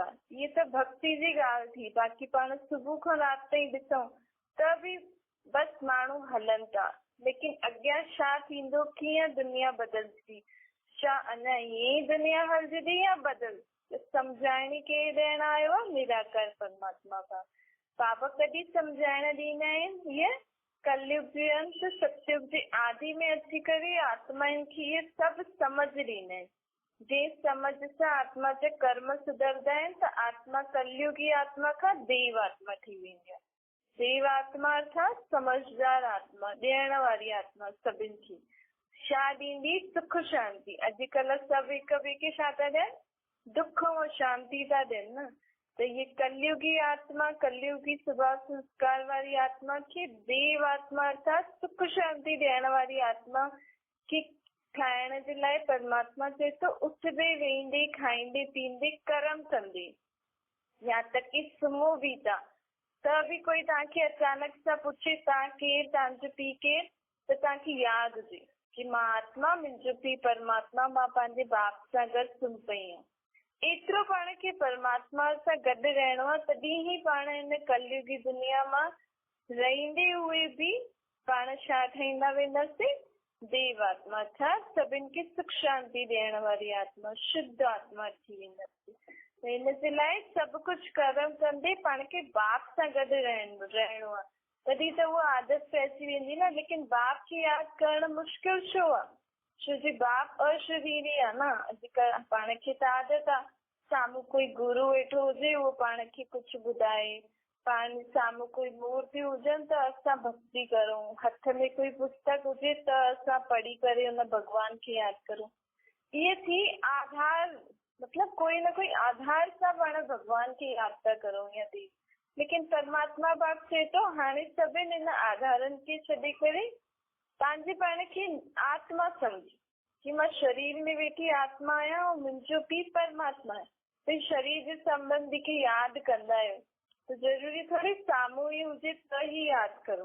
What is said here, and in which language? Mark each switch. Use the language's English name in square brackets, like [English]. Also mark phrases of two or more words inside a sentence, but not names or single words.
[Sindhi] इहे त भक्ति जी ॻाल्हि थी। बाक़ी पाण सुबुह खां राति ताईं ॾिसूं त बि बसि माण्हू हलनि था। लेकिन अॻियां छा थींदो, कीअं दुनिया बदिलजी, छा अञा ईअं ई दुनिया हलजंदी या बदल? सम्झाइण केरु ॾियण आयो आहे? निराकार परमात्मा का बाबा कॾहिं सम्झाइण ॾींदा आहिनि। इहे कलयुग जे अंत, सतयुग जे आदि में अची करे आत्माउनि खे इहे सभु समझ ॾींदा आहिनि। जे समझ सां आत्मा जा कर्म सुधरंदा आहिनि त आत्मा कलयुगी आत्मा खां देव आत्मा थी वेंदी आहे। देव आत्मा अर्थात समझदार आत्मा, ॾियण वारी आत्मा सभिनि खे। छा ॾींदी? सुख शांति। अॼुकल्ह सभु हिक ॿिए खे छा था ॾियनि? दुख और शांति था ॾियनि न। त ये कलयुगी आत्मा, कलयुगी स्वभाव संस्कार वारी आत्मा खे देव आत्मा अर्थात सुख शांति ॾियण वारी आत्मा खे ठाहिण जे लाइ परमात्मा चए तो उथंदे वेंदे खाईंदे पींदे कर्म कंदे, या तक कि सुम्हो बि था त बि कोई तव्हांखे अचानक सां पुछे तव्हां केरु, तव्हांजो पीउ केरु, त तव्हांखे यादि हुजे कि मां आत्मा, मुंहिंजो पीउ परमात्मा, मां पंहिंजे बाप सां गॾु सुम्ही पई आहियां। एतिरो पाण खे परमात्मा सां गॾु रहणो आहे, तॾहिं ई पाण हिन कलयुगी दुनिया मां रहंदे हुए बि पाण छा ठहींदा वेंदासीं? देव आत्मा, अर्थात सभिनि खे सुख शांति ॾियण वारी आत्मा, शुद्ध आत्मा थी वेंदासीं। हिन जे लाइ सभु कुझु कर्म कंदे पाण खे बाप सां गॾु रहणो आहे, तॾहिं त उहा आदत पइजी वेंदी न। लेकिन बाप खे यादि करणु मुश्किल छो आहे? छो जी बाप अशरीरी आहे न। अॼुकल्ह पाण खे त आदत आहे, साम्हूं कोई गुरू वेठो हुजे, उहो पाण खे कुझु ॿुधाए, पाण साम्हूं कोई मूर्ति हुजनि त असां भक्ति करूं, हथ में कोई पुस्तक हुजे त असां पढ़ी करे हुन भॻवान खे यादि करूं। इहे थी आधार, मतलब कोई न कोई आधार सां पाण भॻवान खे यादि था करूं या थी। लेकिन परमात्मा बाप चए थो हाणे सभिनि हिन आधारनि खे छॾे करे पंहिंजे पाण खे आत्मा सम्झ कि मां शरीर में वेठी आत्मा आहियां ऐं मुंहिंजो पीउ परमात्मा आहे। त शरीर जे संबंधी खे यादि कंदा आहियो त ज़रूरी थोड़ी साम्हूं ई हुजे त ई यादि करूं।